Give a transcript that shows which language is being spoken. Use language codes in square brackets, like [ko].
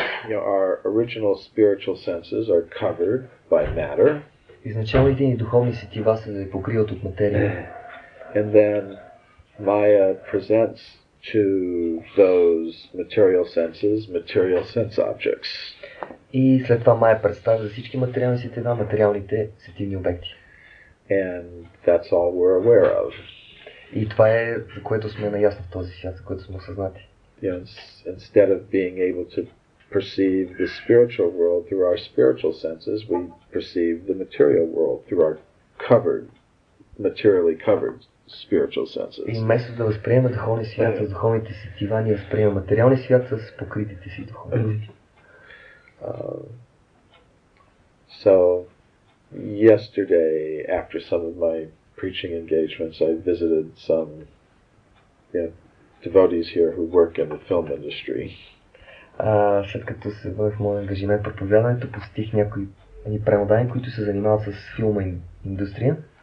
[en] Our original spiritual senses are covered by matter. [bg] Изначалните ни духовни сетива се покриват от материя. [en] And then Maya presents to those material senses material sense objects. [bg] И след това Мая представя за всички материални сетива материалните сетивни обекти. [en] And that's all we're aware of. [bg] И това е, за което сме наясно в този свят, за което сме осъзнати. [en] Instead of being able to perceive the spiritual world through our spiritual senses, we perceive the material world through our materially covered spiritual senses. [bg] И вместо да възприемаме духовния свят с духовните сетива, ние възприемаме материалния свят с покритите си духовни. [en] So yesterday, after some of my preaching engagements, I visited some devotees here who work in the film industry. [bg] След като се бъдах в моя ангажимент по проповядването, посетих някои преводани, които се занимават с филма индустрия.